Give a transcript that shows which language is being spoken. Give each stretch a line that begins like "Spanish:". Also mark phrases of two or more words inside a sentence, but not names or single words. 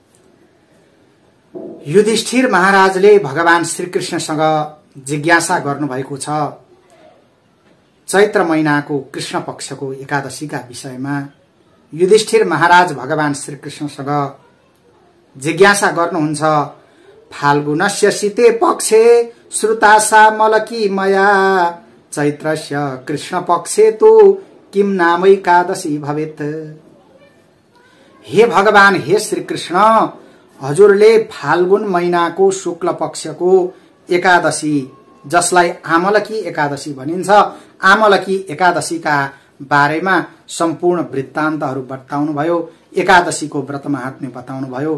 Nepali: युधिष्ठिर महाराजले भगवान श्री कृष्णसँग जिज्ञासा गर्नुभएको छ चैत्र महिनाको कृष्ण पक्षको एकादशीका विषयमा। युधिष्ठिर महाराज भगवान श्री कृष्णसँग जिज्ञासा गर्नुहुन्छ
Sanskrit: फाल्गुनस्य शीते पक्षे श्रुतासा मलकी मया चैत्रस्य कृष्ण पक्षे तु किम नाम एकादशी भवेत्।
Nepali: हे भगवान हे श्री कृष्ण हजुरले फाल्गुन महिनाको शुक्ल पक्षको एकादशी जसलाई आमलकी एकादशी भनिन्छ आमलकी एकादशीका बारेमा सम्पूर्ण वृत्तान्तहरू बताउनु भयो। एकादशीको व्रत महात्म्य बताउनु भयो।